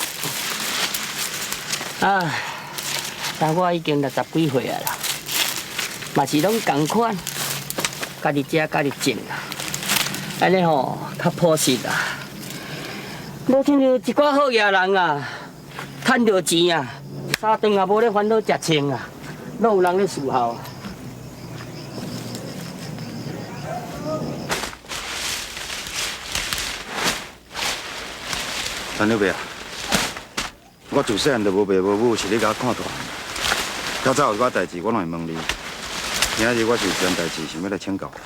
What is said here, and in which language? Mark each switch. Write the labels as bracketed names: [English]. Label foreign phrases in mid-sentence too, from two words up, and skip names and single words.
[Min Nan Chinese] 但我已经60几岁啊啦，嘛是拢同款，家己食家己种啦，安尼吼较朴实啦。无亲像一寡好野人啊，趁着钱啊，3顿也无咧烦恼食穿啊，拢有人咧伺候啊。陈六伯啊，我自细汉就无爸无母，是你甲我看大。较早有寡代志，我拢会问你。今日我是有件代志想要来请教。